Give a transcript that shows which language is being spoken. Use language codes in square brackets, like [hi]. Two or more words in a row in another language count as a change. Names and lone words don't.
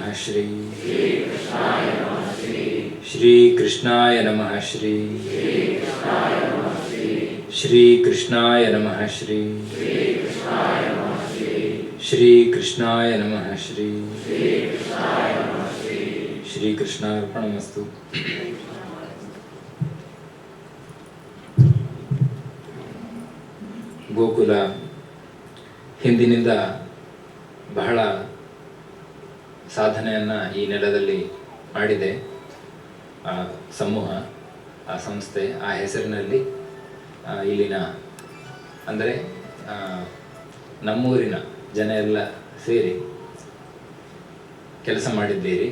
[sa] ಶ್ರೀ ಶ್ರೀ ಕೃಷ್ಣಾಯ ನಮಃ. ಶ್ರೀ ಶ್ರೀ ಕೃಷ್ಣಾಯ ನಮಃ. ಶ್ರೀ ಶ್ರೀ ಕೃಷ್ಣಾಯ ನಮಃ. ಶ್ರೀ ಶ್ರೀ ಕೃಷ್ಣಾರ್ಪಣಮಸ್ತು. [kn] ಗೋಕುಲ ಹಿಂದಿನಿಂದ ಬಹಳ ಸಾಧನೆಯನ್ನು ಈ ನೆಲದಲ್ಲಿ ಮಾಡಿದೆ. ಆ ಸಮೂಹ, ಆ ಸಂಸ್ಥೆ, ಆ ಹೆಸರಿನಲ್ಲಿ ಇಲ್ಲಿನ ಅಂದರೆ ನಮ್ಮೂರಿನ ಜನ ಎಲ್ಲ ಸೇರಿ ಕೆಲಸ ಮಾಡಿದ್ದೀರಿ.